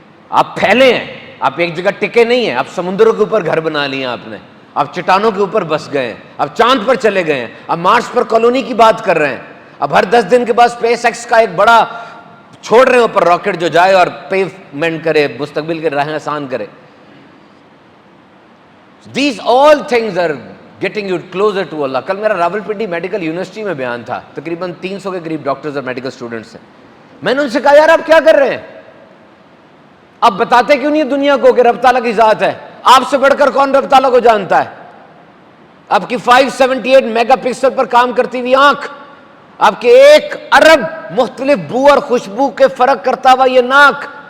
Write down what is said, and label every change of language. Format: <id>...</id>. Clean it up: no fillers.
<ur>آپ پھیلے ہیں, آپ ایک جگہ ٹکے نہیں ہیں. آپ سمندروں کے اوپر گھر بنا لیا آپ نے, آپ چٹانوں کے اوپر بس گئے ہیں, آپ چاند پر چلے گئے ہیں, آپ مارس پر کالونی کی بات کر رہے ہیں. اب ہر 10 دن کے بعد اسپیس ایکس کا ایک بڑا چھوڑ رہے ہیں اوپر راکٹ جو جائے اور پیومنٹ کرے, مستقبل کے راہیں آسان کرے.</ur> <en>These all things are getting you closer to Allah.</en> <ur>کل میرا راولپنڈی میڈیکل یونیورسٹی میں بیان تھا, تقریباً 300 کے قریب ڈاکٹرز اور میڈیکل اسٹوڈنٹس ہیں. میں نے ان سے کہا یار آپ کیا کر رہے ہیں, آپ بتاتے کیوں نہیں دنیا کو کہ رب تعالیٰ کی ذات ہے؟ آپ سے بڑھ کر کون رب تعالیٰ کو جانتا ہے؟ آپ کی 578 میگا پکسل پر کام کرتی ہوئی آنکھ, آپ کے 1 ارب مختلف بو اور خوشبو کے فرق کرتا ہوا یہ ناک,</ur>